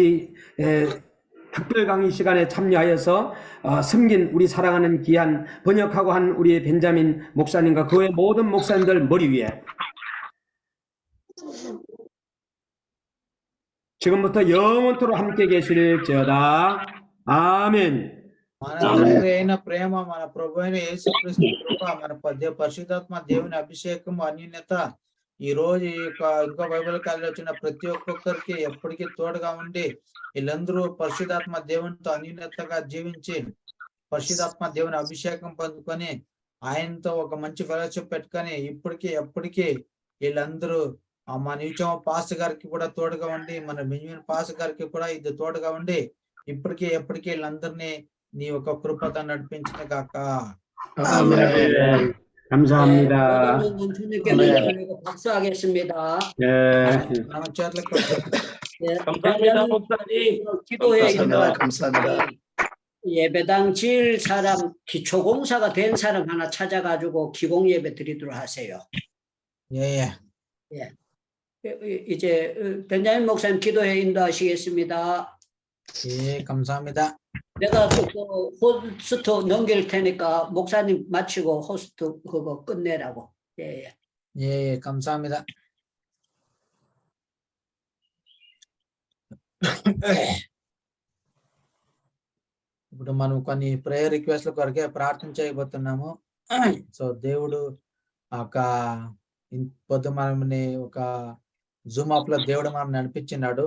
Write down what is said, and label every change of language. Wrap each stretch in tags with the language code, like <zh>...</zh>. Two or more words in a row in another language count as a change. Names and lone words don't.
<ko>특별 강의 시간에 참여하여서 섬긴 우리 사랑하는 귀한 번역하고 한 우리 벤자민 목사님과 그 외 모든 목사님들 머리 위에 지금부터 영원토록 함께 계실지어다.</ko> <te>ఆమెన్. మన తండ్రి అయిన ప్రేమ, మన ప్రభు అయిన యేసుక్రీస్తు కృప, మన పరిశుద్ధాత్మ దేవుని అభిషేకం, అన్యోన్యత ఈ రోజు ఇంకా బైబిల్ కాలంలో వచ్చిన ప్రతి ఒక్కొక్కరికి ఎప్పటికీ తోడుగా ఉండి వీళ్ళందరూ పరిశుద్ధాత్మ దేవునితో అన్యోన్యతగా జీవించి పరిశుద్ధాత్మ దేవుని అభిషేకం పొందుకొని ఆయనతో ఒక మంచి ఫెలోషిప్ పెట్టుకొని ఇప్పటికీ ఎప్పటికీ వీళ్ళందరూ మన యూచమ్మ పాస్ గారికి కూడా తోడుగా ఉండి, మన బెంజమిన్ పాస్ గారికి కూడా ఇది తోడుగా ఉండి ఇప్పటికీ ఎప్పటికీ వీళ్ళందరినీ నీ యొక్క కృపతో నడిపించిన గాక.</te> <ko>감사합니다. 주님께 박수하겠습니다.</ko> <te>మన చేతులకు</te> <ko>감사합니다, 목사님. 기도해 감사합니다. 예배당 지을 사람, 기초공사가 된 사람 하나 찾아가지고 기공 예배 드리도록 하세요. 예. 이제 벤자민 목사님 기도해 인도하시겠습니다. 예, 감사합니다. 내가 그 호스트 넘길 테니까 목사님 마치고 호스트 그거 끝내라고. 예. 예, 감사합니다.</ko> <te>ఇప్పుడు మనం కొన్ని</te> <en>prayer requests</en> <te>కొరకే ప్రార్థన చేయబోతున్నాము. సో దేవుడు ఒక పొద్దు మనల్ని ఒక జూమ్ యాప్ లో దేవుడు మనం నడిపించినాడు.</te>